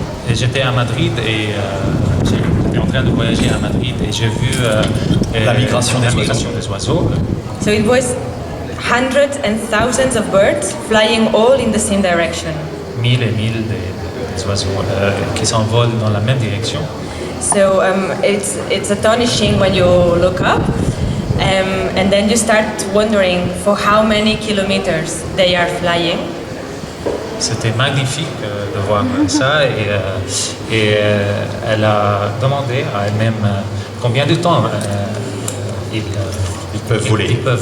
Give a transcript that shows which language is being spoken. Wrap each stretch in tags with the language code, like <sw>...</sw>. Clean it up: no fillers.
<fr>Et j'étais à Madrid et j'étais en train de voyager à Madrid et j'ai vu la migration des oiseaux.</fr> <en>So it was hundreds and thousands of birds flying all in the same direction.</en> <fr>1000 et 1000 des oiseaux qui s'envolent dans la même direction.</fr> <en>So it's astonishing when you look up, and then you start wondering for how many kilometers they are flying.</en> <fr>C'était magnifique de voir ça et elle a demandé à elle-même combien de temps ils peuvent voler.</fr>